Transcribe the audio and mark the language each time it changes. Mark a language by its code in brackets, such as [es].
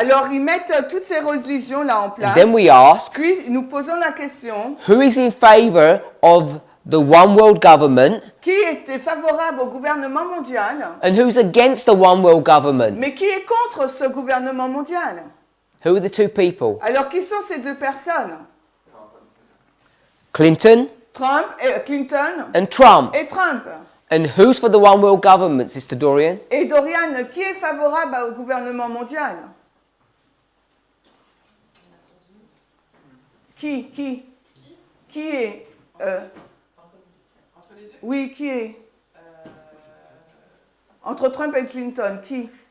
[fr] Alors ils mettent toutes ces religions là en place. [en] and then we ask, [fr] Puis nous posons la question, [en] who is in favor of the one world government [fr] qui était favorable au gouvernement mondial, [en] and who's against the one world government? [fr] mais qui est contre ce gouvernement mondial? [en] Who are the two people? [fr] Alors qui sont ces deux personnes? [en] Clinton Clinton and Trump. [fr] et Trump. [en] And who's for the one world government, Sister Dorian? [fr] Et Dorian, qui est favorable au gouvernement mondial? Qui est Oui, qui est entre Trump et Clinton, qui?